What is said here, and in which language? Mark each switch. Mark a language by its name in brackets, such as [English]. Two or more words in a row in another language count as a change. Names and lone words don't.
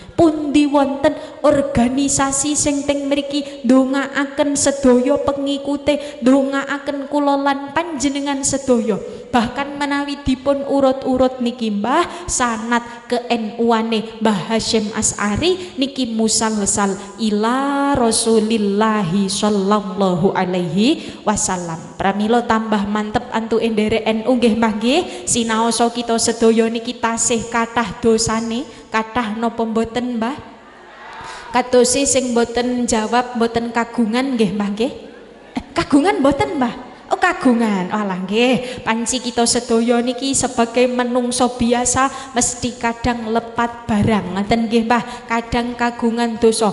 [Javanese] Pundi wonten organisasi sing teng mriki ndongaaken sedaya pengikute, ndongaaken kula lan panjenengan sedaya. Bahkan menawi dipun urut-urut niki Mbah sanad ke NU-ane Mbah Hasyim Asy'ari niki [Arabic] مسلسل إلى رسول الله صلى الله عليه وسلم. [Javanese] Pramila tambah mantep antuk nderek NU nggih Mbah nggih. Sinaosa kita sedaya niki tasih kathah dosane, kathah napa mboten Mbah? Katose sing mboten jawab mboten kagungan nggih Mbah nggih. Kagungan mboten Mbah? Oh kagungan, alah nggih, panci kita sedaya niki sebagai menungso biasa mesti kadang lepat barang, ngoten nggih Mbah, kadang kagungan dosa.